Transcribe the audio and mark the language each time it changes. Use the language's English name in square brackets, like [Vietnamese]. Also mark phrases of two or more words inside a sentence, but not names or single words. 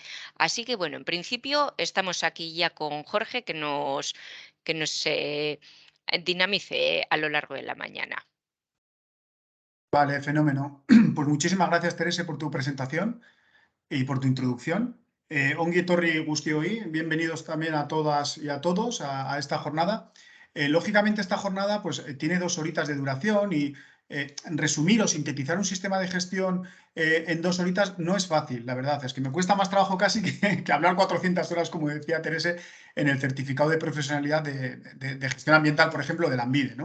[Spanish] Así que, bueno, en principio estamos aquí ya con Jorge que nos dinamice a lo largo de la mañana. Vale, fenómeno. Pues muchísimas gracias, Teresa, por tu presentación y por tu introducción. [Basque] Ongi etorri guztioi, [Spanish] bienvenidos también a todas y a todos a esta jornada. Lógicamente esta jornada pues, tiene 2 horitas de duración y resumir o sintetizar un sistema de gestión en 2 horitas no es fácil, la verdad. Es que me cuesta más trabajo casi que hablar 400 horas, como decía Teresa, en el certificado de profesionalidad de gestión ambiental, por ejemplo, de la ANVIDE, ¿no?